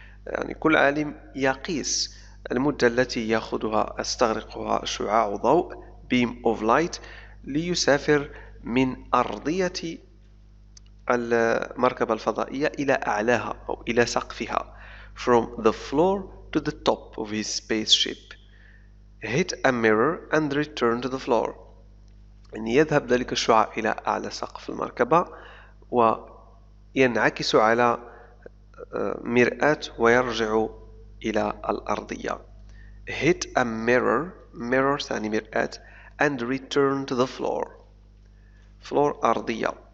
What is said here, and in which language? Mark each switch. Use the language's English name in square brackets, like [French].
[Arabic] يعني كل عالم يقيس المدة التي يستغرقها شعاع ضوء [English] beam of light [Arabic] ليسافر من أرضية المركبة الفضائية إلى أعلاها أو إلى سقفها [English] from the floor to the top of his spaceship, hit a mirror and return to the floor. [Arabic] يعني يذهب ذلك الشعاع إلى أعلى سقف المركبة وينعكس على مرآة ويرجع إلى الأرضية. [English] hit a mirror [Arabic] ثاني مرآة [English] and return to the floor [Arabic] أرضية.